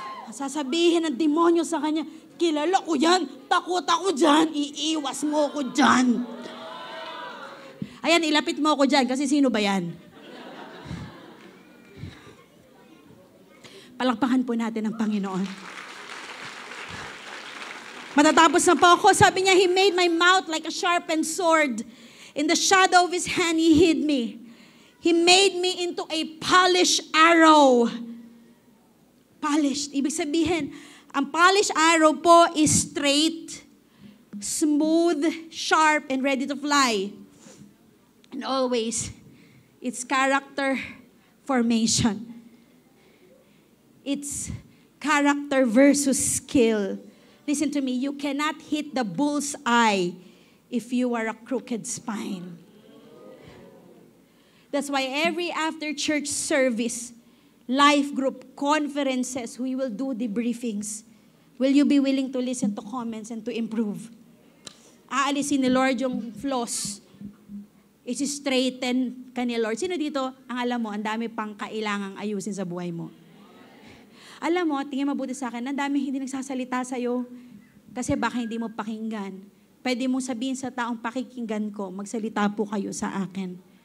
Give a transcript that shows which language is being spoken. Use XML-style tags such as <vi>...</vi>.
<tl>Sasabihin ng demonyo sa kanya, kilala ko yan, takot ako dyan, iiwas mo ko dyan. Ayan, ilapit mo ko dyan kasi sino ba yan? Palakpakan po natin ang Panginoon. Matatapos na po ako, sabi niya,</tl> <en>He made my mouth like a sharpened sword. In the shadow of His hand, He hid me. He made me into a polished arrow. Polished.</en> <tl>Ibig sabihin,</tl> <en>ang polished arrow po is straight, smooth, sharp, and ready to fly. And always, it's character formation. It's character versus skill. Listen to me, you cannot hit the bull's eye if you are a crooked spine. That's why every after church service, life group, conferences, we will do debriefings. Will you be willing to listen to comments and to improve?</en> <tl>Aalisin ni Lord yung flaws. Isi-straighten ka ni Lord. Sino dito, ang alam mo, ang dami pang kailangang ayusin sa buhay mo? Alam mo, tingin mabuti sa akin, ang dami hindi nagsasalita sa'yo kasi baka hindi mo pakinggan. Pwede mong sabihin sa taong pakikinggan ko, magsalita po kayo sa akin.</tl>